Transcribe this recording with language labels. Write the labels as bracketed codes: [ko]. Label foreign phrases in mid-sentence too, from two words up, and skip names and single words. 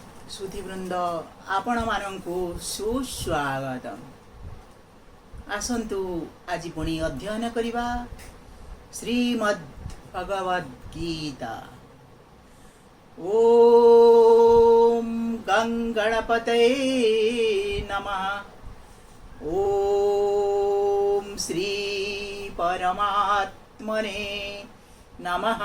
[or] ସୁଧୀବୃନ୍ଦ ଆପଣ ମାନଙ୍କୁ ସୁସ୍ୱାଗତମ। ଆସନ୍ତୁ ଆଜି ପୁଣି ଅଧ୍ୟୟନ କରିବା श्रीमद् भगवद गीता। [sa] ओम गंगणपतये नमः। ओम श्री परमात्मने नमः।